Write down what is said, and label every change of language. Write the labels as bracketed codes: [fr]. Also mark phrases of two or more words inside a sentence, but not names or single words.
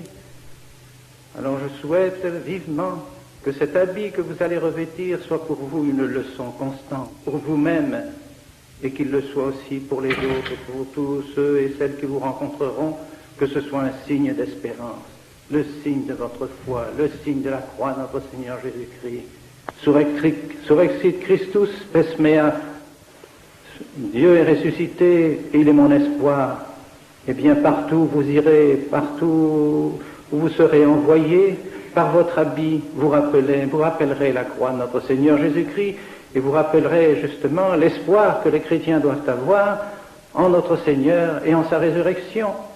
[fr] Alors je souhaite vivement que cet habit que vous allez revêtir soit pour vous une leçon constante, pour vous-même, et qu'il le soit aussi pour les autres, pour tous ceux et celles qui vous rencontreront, que ce soit un signe d'espérance, le signe de votre foi, le signe de la croix de notre Seigneur Jésus-Christ. [la] Surrexit Christus pes mea, [fr] Dieu est ressuscité, il est mon espoir. Eh bien, partout où vous irez, partout où vous serez envoyés, par votre habit, vous rappellerez la croix de notre Seigneur Jésus-Christ, et vous rappellerez justement l'espoir que les chrétiens doivent avoir en notre Seigneur et en sa résurrection.